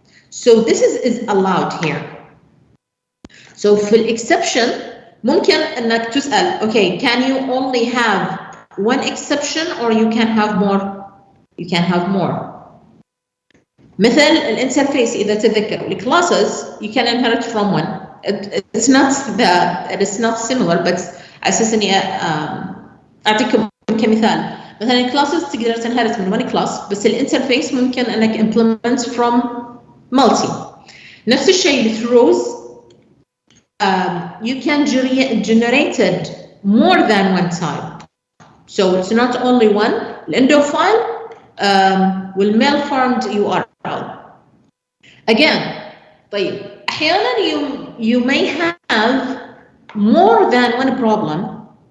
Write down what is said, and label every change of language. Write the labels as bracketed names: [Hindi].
[English] So this is allowed here. So for exception, [Arabic] ممكن انك تسأل, [English] okay, can you only have one exception or you can have more? You can have more. [Arabic] مثل الانترفيس إذا تذكروا, الclasses [English] you can inherit from one. It's not similar, but [Arabic] أساساً أعطيكم كمثال. مثلا الclasses تقدر تنهرت من [English] one class, [Arabic] بس الانترفيس ممكن انك [English] implement from multi. [Arabic] نفس الشيء throughs. [English] You can generate it more than one time. So it's not only one. End of file will malformed URL. Again, [Arabic] طيب, أحيانا [English] you may have more than one problem.